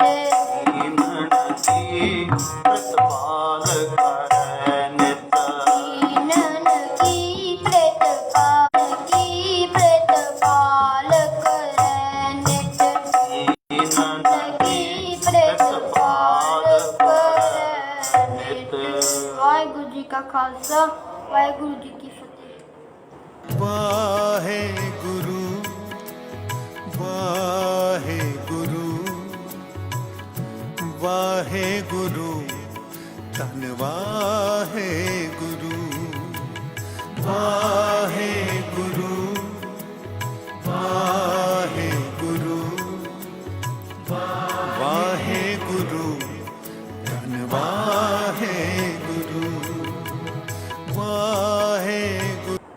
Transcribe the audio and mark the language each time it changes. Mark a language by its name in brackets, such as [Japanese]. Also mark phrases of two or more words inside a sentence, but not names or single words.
[Braj] दीनन की प्रतिपाल करे नित दीनन की प्रतिपाल करे नित दीनन की प्रतिपाल करे नित [Punjabi] ਵਾਹਿਗੁਰੂ ਜੀ ਕਾ ਖਾਲਸਾ ਵਾਹਿਗੁਰੂ ਜੀ ਕੀ ਫਤਿਹ ਵਾਹਿਗੁਰੂ ਵਾਹਿਗੁਰੂ ਵਾਹਿਗੁਰੂ ਧੰਨ ਵਾਹਿਗੁਰੂ ਵਾਹਿਗੁਰੂ ਵਾਹਿਗੁਰੂ ਵਾਹਿਗੁਰੂ ਧੰਨ ਵਾਹਿਗੁਰੂ ਵਾਹਿਗੁਰੂ